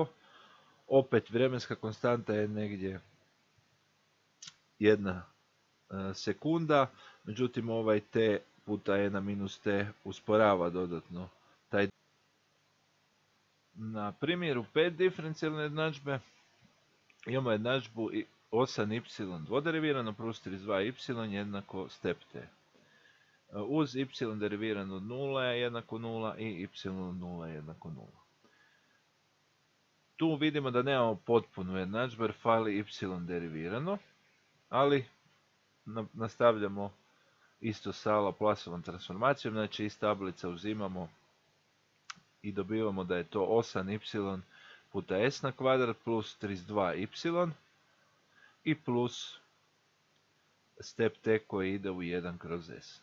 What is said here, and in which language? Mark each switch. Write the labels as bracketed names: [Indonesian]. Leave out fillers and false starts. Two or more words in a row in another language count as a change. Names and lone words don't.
[Croatian] Opet vremenska konstanta je negdje 1 sekunda, međutim ovaj t puta e na minus t usporava dodatno taj. Na primjeru 5 diferencijalne jednadžbe imamo jednadžbu 8y dvoderivirano plus 32y jednako step t. Uz y derivirano od 0 je jednako 0 i y od 0 je jednako 0. Tu vidimo da nemamo potpunu jednadžbu jer fali y derivirano, ali nastavljamo isto sa Laplaceovom transformacijom, znači iz tablice uzimamo i dobivamo da je to 8y puta s na kvadrat plus 32y i plus step t koji ide u 1 kroz s.